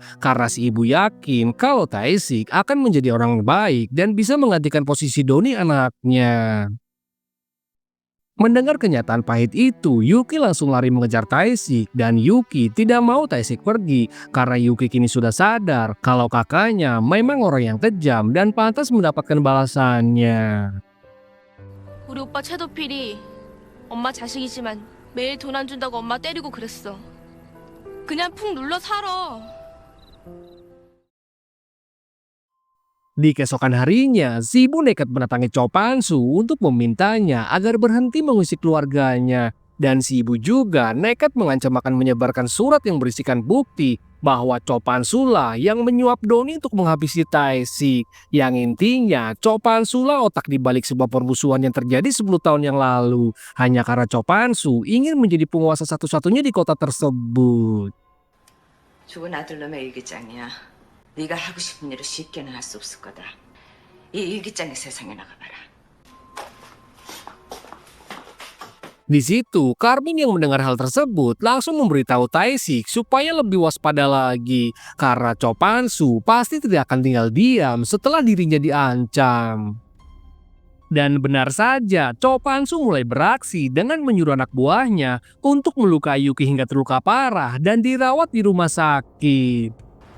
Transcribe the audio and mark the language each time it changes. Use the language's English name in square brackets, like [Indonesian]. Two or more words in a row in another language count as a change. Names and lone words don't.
[Indonesian] Karena si ibu yakin kalau Taesik akan menjadi orang baik dan bisa menggantikan posisi Doni anaknya. Mendengar kenyataan pahit itu, Yuki langsung lari mengejar Taesik dan Yuki tidak mau Taesik pergi karena Yuki kini sudah sadar kalau kakaknya memang orang yang kejam dan pantas mendapatkan balasannya. [Korean] 우리 오빠 채도필이 엄마 자식이지만 매일 돈 안 준다고 엄마 때리고 그랬어. 그냥 푹 눌러 살아. [Indonesian] Di keesokan harinya, si ibu nekat mendatangi Chopansu untuk memintanya agar berhenti mengusik keluarganya. Dan si ibu juga nekat mengancam akan menyebarkan surat yang berisikan bukti bahwa Chopansu lah yang menyuap Doni untuk menghabisi Taesik. Yang intinya, Chopansu lah otak dibalik sebuah permusuhan yang terjadi 10 tahun yang lalu. Hanya karena Chopansu ingin menjadi penguasa satu-satunya di kota tersebut. [Korean] 죽은 아들놈의 일기장이야. 네가 하고 싶은 일을 쉽게는 할 수 없을 거다. 이 일기장의 세상에 나가봐라. [Indonesian] Di situ, Carmine yang mendengar hal tersebut langsung memberitahu Taesik supaya lebih waspada lagi karena Chopansu pasti tidak akan tinggal diam setelah dirinya diancam. Dan benar saja, Chopansu mulai beraksi dengan menyuruh anak buahnya untuk melukai Yuki hingga terluka parah dan dirawat di rumah sakit.